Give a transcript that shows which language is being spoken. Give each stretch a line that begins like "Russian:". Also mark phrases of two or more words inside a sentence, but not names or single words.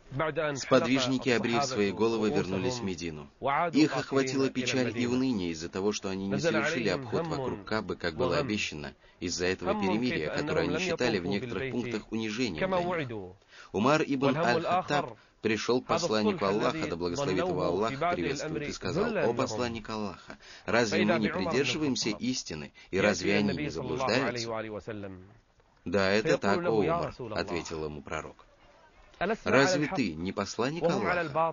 Russian: Сподвижники, обрив свои головы, вернулись в Медину. Их охватила печаль и уныние из-за того, что они не совершили обход вокруг Каабы, как было обещано, из-за этого перемирия, которое они считали в некоторых пунктах унижением для них. Умар ибн аль-Хаттаб пришел к посланнику Аллаха, да благословит его Аллах, приветствует, и сказал: «О посланник Аллаха, разве мы не придерживаемся истины, и разве они не заблуждаются?» «Да, это так, о Умар», — ответил ему пророк. «Разве ты не посланник Аллаха?»